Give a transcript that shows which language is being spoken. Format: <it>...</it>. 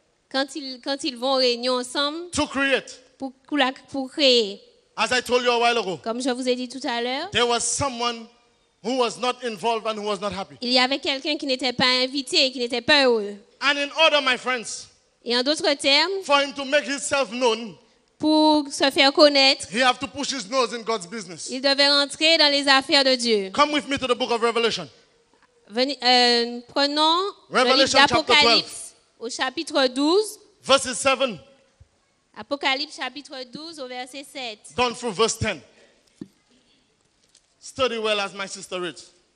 <fr>quand ils vont en réunion ensemble</fr> <en>to create,</en> <fr>pour créer,</fr> <en>as I told you a while ago,</en> <fr>comme je vous ai dit tout à l'heure,</fr> <en>there was someone who was not involved and who was not happy.</en> <fr>il y avait quelqu'un qui n'était pas invité et qui n'était pas heureux.</fr> <en>And in order, my friends,</en> <fr>Et en d'autres termes,</fr> <en>for him to make himself known,</en> <fr>pour se faire connaître,</fr> <en>he have to push his nose in God's business.</en> <fr>il devait rentrer dans les affaires de Dieu.</fr> <en>Come with me to the book of Revelation.</en> <fr>Prenons le livre</fr> <en>Revelation chapter</en> <fr>d'Apocalypse au chapitre 12.</fr> <en>Verses 7</en> <fr>Apocalypse chapitre 12 au verset 7.</fr> <en>down through verse 10. Study well as my sister reads.</en>